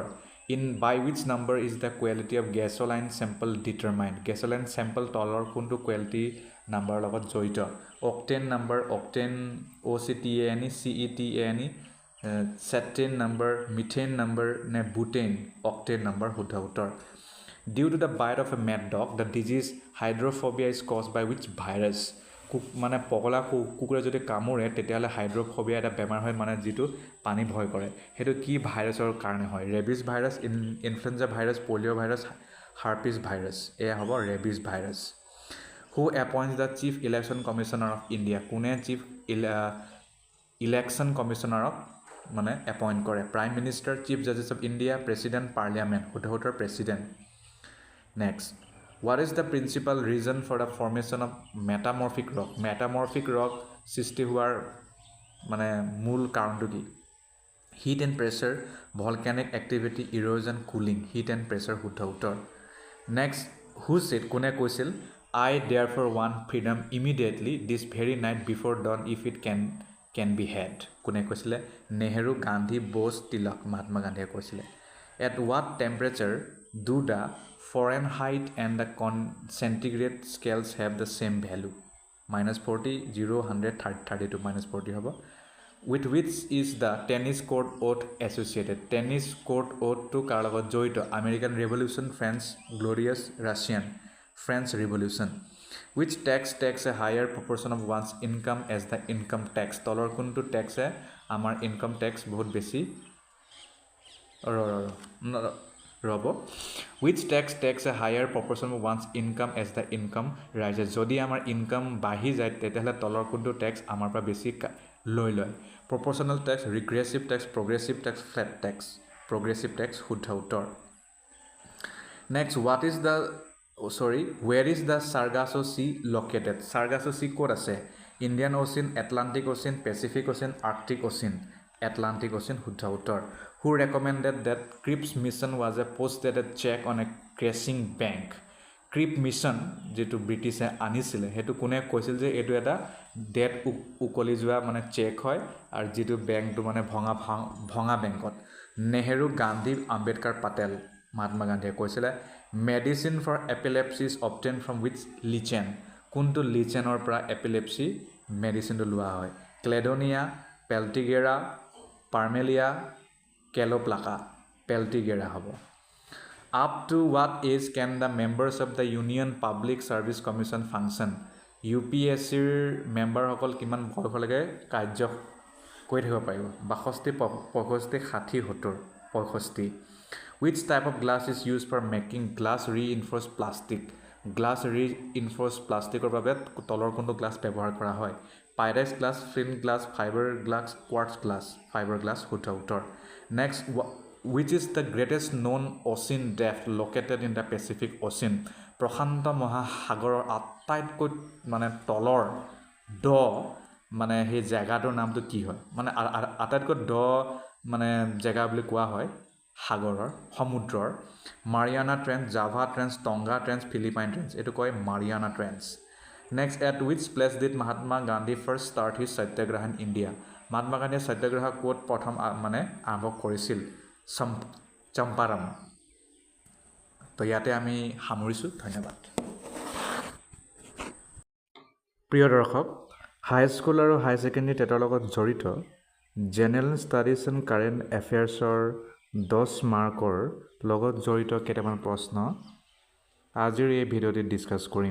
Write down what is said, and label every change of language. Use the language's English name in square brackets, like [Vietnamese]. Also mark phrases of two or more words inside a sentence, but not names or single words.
[English] By which number is the quality of gasoline sample determined? Gasoline sample [Assamese] তলৰ কোনটো [English] quality number [Assamese] লগত জড়িত? [English] Octane number, octane, OCTANE, CETANE, cetane number, methane number, নে butane, octane number, [Assamese] শুদ্ধ উত্তৰ. [English] Due to the bite of a mad dog, the disease hydrophobia is caused by which virus? [Assamese] মানে পগলা কুকুৰে যদি কামোৰে তেতিয়াহ'লে হাইড্ৰফোবিয়া এটা বেমাৰ হয় মানে যিটো পানী ভয় কৰে সেইটো কি ভাইৰাছৰ কাৰণে হয় [English] rabies virus influenza virus polio virus herpes virus [Assamese] এয়া হ'ব [English] rabies virus who appoints the chief election commissioner of India [Assamese] কোনে [English] chief election commissionerক [Assamese] মানে এপইণ্ট কৰে [English] prime minister chief justice of India president parliament শুদ্ধ president next what is the principal reason for the formation of metamorphic rock [Assamese] সৃষ্টি হোৱাৰ মানে মূল কাৰণটো কি [English] heat and pressure volcanic activity erosion cooling heat and pressure [Assamese] শুদ্ধ উত্তৰ [English] next who said [Assamese] কোনে কৈছিল [English] I therefore want freedom immediately this very night before dawn if it can be had [Assamese] কোনে কৈছিলে নেহেৰু গান্ধী বোস তিলক মহাত্মা গান্ধীয়ে কৈছিলে [English] at what temperature do the Fahrenheit and the centigrade scales have the same value -40 0 100 32 -40 হ'ব with which is the tennis court oath associated tennis court oath to [Assamese] কাৰ লগত জড়িত [English] American Revolution France glorious Russian French Revolution which tax takes a higher proportion of one's income as the income tax [Assamese] তলৰ কোনটো ট্যাক্সে আমাৰ ইনকাম ট্যাক্স বহুত বেছি [English] ৰব which tax takes a higher proportion of one's income as the income rises [Assamese] যদি আমাৰ ইনকাম বাঢ়ি যায় তেতিয়াহ'লে তলৰ কোনটো ট্যাক্স আমাৰ পৰা বেছি লৈ লয় [English] proportional tax regressive tax progressive tax flat tax progressive tax [Assamese] শুদ্ধ উত্তৰ [English] next where is the Sargasso Sea located Sargasso Sea [Assamese] ক'ত আছে [English] Indian Ocean Atlantic Ocean Pacific Ocean Arctic Ocean Atlantic Ocean [Assamese] শুদ্ধ উত্তৰ [English] who recommended that Cripps mission was a post-dated check on a crashing bank [Assamese] Cripps mission যেটো ব্ৰিটিছে আনিছিলে হেতু কোনে কৈছিল যে এটো এটা ডেট উকলি যোৱা মানে চেক হয় আৰু যেটো বেংকটো মানে ভঙা বেংকত নেহেৰু গান্ধী আম্বেদকাৰ পাটেল মহাত্মা গান্ধীয়ে কৈছিলে [English] medicine for epilepsy is obtained from which lichen [Assamese] কোনটো লিচেনৰ পৰা এপিলেপসি মেডিচিনটো লোৱা হয় ক্লেডোনিয়া পেল্টিগেৰা পাৰ্মেলিয়া কেলোপ্লাকা পেল্টিগেৰা হ'ব [English] up to what age can the members of the Union Public Service Commission function [Assamese] UPSC member সকল কিমান বয়সলৈকে কাৰ্য কৰি থাকিব পাৰিব 62 [English] 65 60 70 65 which type of glass is used for making glass reinforced plastic glass reinforced plasticৰ [Assamese] বাবে তলৰ কোনটো গ্লাছ ব্যৱহাৰ কৰা হয় [English] pyrex glass film glass fiber glass quartz glass fiber glass [Assamese] শুদ্ধ উত্তৰ [English] next which is the greatest known ocean depth located in the [Assamese] Pacific Ocean প্ৰশান্ত মহাসাগৰৰ আটাইতকৈ মানে তলৰ দ মানে সেই জায়গাটোৰ নামটো কি হয় মানে আটাইতকৈ দ মানে জায়গা বুলি কোৱা হয় সাগৰৰ সমুদ্ৰৰ মাৰিয়ানা ট্ৰেঞ্চ জাভা ট্ৰেঞ্চ টংগা ট্ৰেঞ্চ ফিলিপাইন ট্ৰেঞ্চ এটো কয় মাৰিয়ানা ট্ৰেঞ্চ [English] next at which place did Mahatma Gandhi first start his satyagraha in India [Assamese] Mahatma Gandhi satyagraha ক'ত প্ৰথম মানে আৰম্ভ কৰিছিল চম্পাৰণ তো ইয়াতে আমি সামৰিছো ধন্যবাদ প্ৰিয় দৰ্শক [English] high school [Assamese] আৰু [English] high secondary TETৰ [Assamese] লগত জড়িত [English] general studies and current affairsৰ [Assamese] 10 মাৰ্কৰ লগত জড়িত কেইটামান প্ৰশ্ন আজিৰ এই ভিডিঅ'টিত ডিসকাস কৰিম